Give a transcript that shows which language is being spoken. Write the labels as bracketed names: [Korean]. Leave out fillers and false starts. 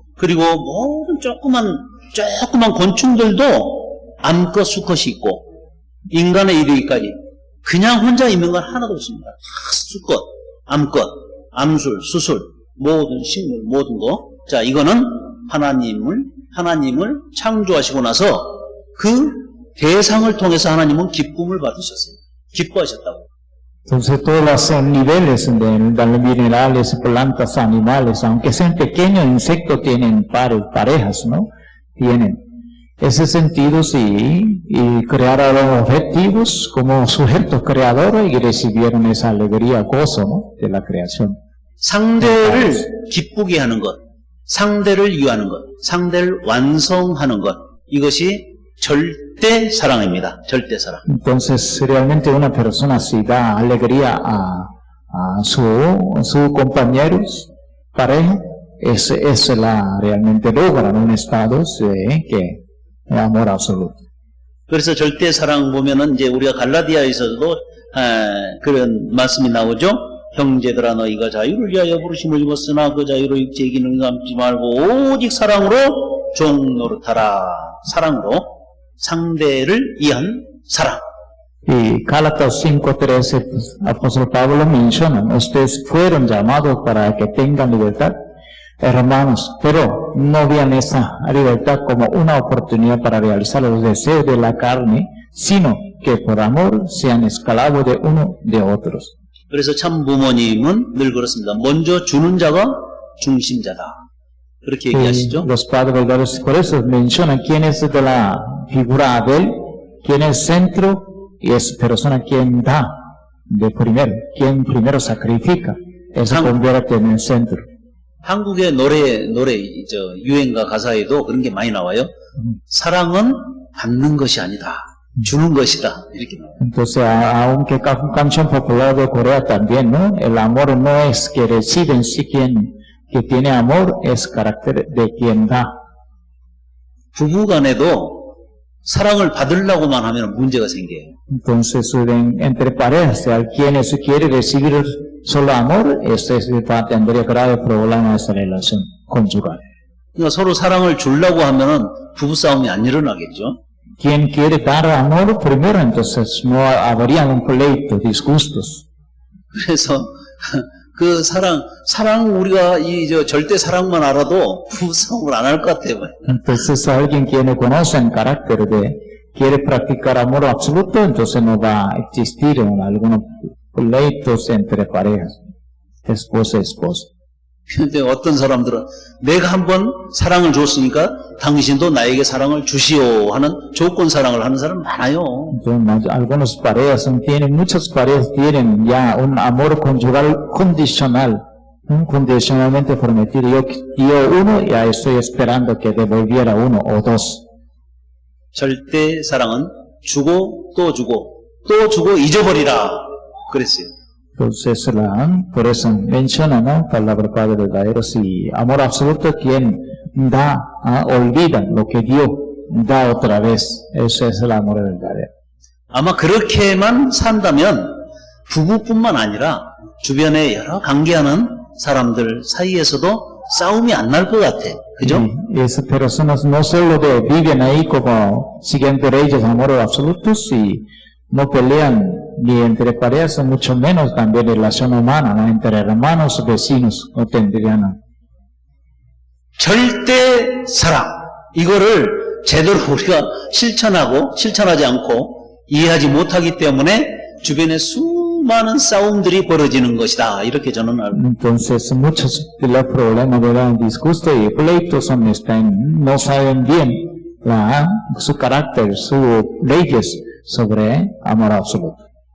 [Korean] 그리고 모든 조그만 곤충들도 암컷, 수컷이 있고 인간에 이르기까지 그냥 혼자 있는 건 하나도 없습니다. 다 수컷, 암컷, 암술, 수술, 모든 식물, 모든 거. 자, 이거는 하나님을 창조하시고 나서 그 대상을 통해서 하나님은 기쁨을 받으셨어요. 기뻐하셨다고. [Spanish] Entonces todos los niveles de los minerales, plantas, animales, aunque sean pequeños insectos, tienen parejas, ¿no? Tienen ese sentido, sí, y crearon los objetivos como sujetos creadores y recibieron esa alegría, gozo, ¿no? De la creación. [Korean] 상대를 기쁘게 하는 것, 상대를 위하는 것, 상대를 완성하는 것, 이것이 절대 사랑입니다. 절대 사랑. [Spanish] Entonces, realmente una persona si da alegría a sus compañeros, pareja, es realmente logra un estado que es amor absoluto. [Korean] 그래서 절대 사랑 보면은 이제 우리가 갈라디아에서도 그런 말씀이 나오죠. 형제들아 너희가 자유를 위하여 부르심을 입었으나 그 자유로 육체의 기능을 감지 말고 오직 사랑으로 종 노릇하라. 사랑으로 상대를 위한 사랑. [Spanish] Y Gálatas 5:13, apóstol Pablo menciona, ustedes fueron llamados para que tengan libertad, hermanos, pero no vean esa libertad como una oportunidad para realizar los deseos de la carne, sino que por amor sean esclavos de uno de otros. [Korean] 그래서 참 부모님은 늘 그렇습니다. 먼저 주는 자가 중심자다. 그렇게 얘기하시죠. [Spanish] Los padres verdaderos, por eso mencionan quién es de la figura Abel, quién es centro, y es persona quien da de primero, quien primero sacrifica, eso convierte en el centro. [Korean] 한국의 노래 유행가 가사에도 그런 게 많이 나와요. 사랑은 받는 것이 아니다. 주는 것이다. 이렇게 나와요. [Spanish] Entonces, aunque canción popular de Corea también, ¿no? El amor no es que recibe en sí quien que tiene amor, es carácter de quien da. [Korean] 부부간에도 사랑을 받으려고만 하면 문제가 생겨요. [Spanish] Entonces, entre parejas, quienes quiere recibir solo amor, tendría grave problema en esa relación conyugal. [Korean] 그러니까 서로 사랑을 주려고 하면은 부부싸움이 안 일어나겠죠. [Spanish] Quien quiere dar amor primero, entonces no habría un pleito, disgustos. [Korean] 그래서 그 사랑 우리가 절대 사랑만 알아도 부부싸움을 안 할 것 같아요. [Spanish] Entonces alguien quien conoce el carácter quiere practicar amor absoluto, entonces no va a existir algunos pleitos entre parejas, esposa y esposa. [Korean] 근데 어떤 사람들은 내가 한번 사랑을 줬으니까 당신도 나에게 사랑을 주시오 하는 조건 사랑을 하는 사람 많아요. [Spanish] Entonces, algunas parejas muchas parejas tienen ya un amor conyugal condicional, condicionalmente prometido. Yo uno, ya estoy esperando que devolviera uno o dos. [Korean] 절대 사랑은 주고 또 주고 또 주고 잊어버리라 그랬어요. [Spanish] Entonces, por eso menciona, ¿no? Palabra Padre verdadero, si amor absoluto, quien da, olvida lo que dio, da otra vez. Eso es el amor verdadero. [Korean] 아마 그렇게만 산다면 부부뿐만 아니라 주변에 여러 관계하는 사람들 사이에서도 싸움이 안 날 것 같아. 그죠? [Spanish] Y esas personas no solo viven ahí como siguiendo leyes de amor absoluto, y no pelean ni entre parejas, mucho menos también relación humana, ¿no? Entre hermanos, vecinos, no tendrían. [Korean] 절대 사랑. 이거를 제대로 우리가 실천하지 않고 이해하지 못하기 때문에 주변에 수많은 싸움들이 벌어지는 것이다. 이렇게 저는 알고. [Spanish] Entonces, muchos de los problemas de disgusto y pleitos no saben bien su carácter, sus leyes sobre amor absoluto.